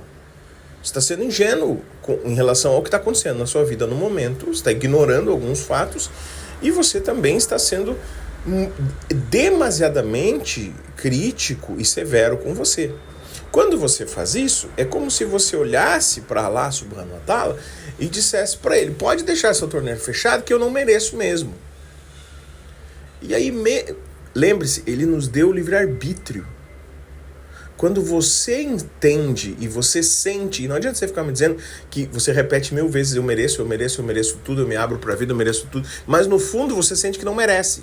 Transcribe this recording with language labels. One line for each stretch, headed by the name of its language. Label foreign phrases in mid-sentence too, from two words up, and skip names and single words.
Portuguese: Você está sendo ingênuo em relação ao que está acontecendo na sua vida no momento, você está ignorando alguns fatos e você também está sendo demasiadamente crítico e severo com você. Quando você faz isso, é como se você olhasse para
Arabic: الله سبحانه وتعالى
Portuguese: e dissesse para ele, pode deixar essa torneira fechada que eu não mereço mesmo. E aí, lembre-se, ele nos deu o livre-arbítrio. Quando você entende e você sente, e não adianta você ficar me dizendo que você repete 1000 vezes, eu mereço tudo, eu me abro para a vida, eu mereço tudo, mas no fundo você sente que não merece.